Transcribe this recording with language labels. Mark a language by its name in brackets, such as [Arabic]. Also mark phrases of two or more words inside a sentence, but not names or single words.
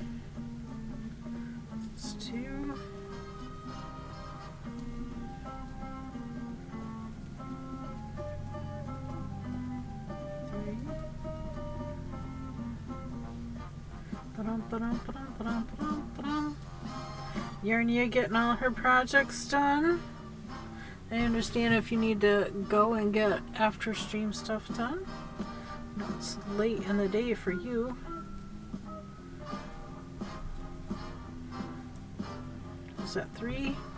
[English] That's 2. 3. Ba-dum, ba-dum, ba-dum, ba-dum, ba-dum, ba-dum. Yarnia getting all her projects done. I understand if you need to go and get after stream stuff done. No, it's late in the day for you. Is that 3?